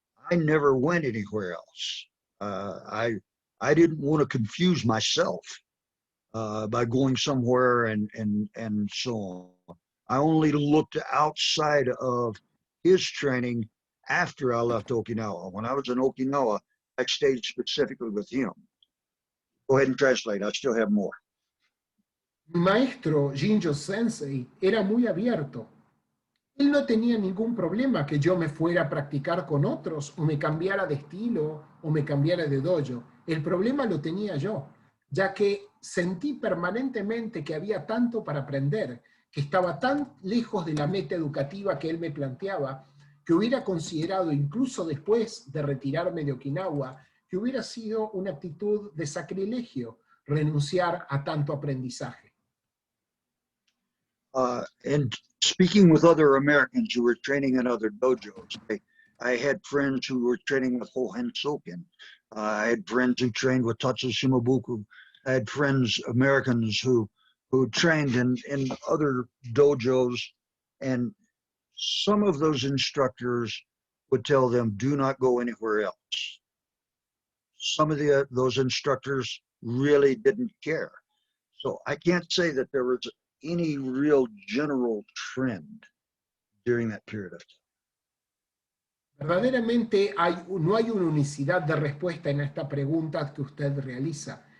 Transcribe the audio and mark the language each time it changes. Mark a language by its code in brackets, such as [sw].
[en] I never went anywhere else. I didn't want to confuse myself by going somewhere and so on. I only looked outside of his training after I left Okinawa. When I was in Okinawa, I stayed specifically with him. Go ahead and translate. I still have more. [es] Mi maestro, Shinjo Sensei, era muy abierto. Él no tenía ningún problema que yo me fuera a practicar con otros, o me cambiara de estilo, o me cambiara de dojo. El problema lo tenía yo, ya que sentí permanentemente que había tanto para aprender, que estaba tan lejos de la meta educativa que él me planteaba, que hubiera considerado, incluso después de retirarme de Okinawa, que hubiera sido una actitud de sacrilegio renunciar a tanto aprendizaje. [en] And speaking with other Americans who were training in other dojos, I had friends who were training with Hohen Soken. I had friends who trained with Tatsu Shimabuku. I had friends, Americans, who trained in other dojos, and some of those instructors would tell them, do not go anywhere else. Some of those instructors really didn't care. So I can't say that there was any real general trend during that period of time. [es] Verdaderamente no hay una unicidad de respuesta en esta pregunta que usted realiza.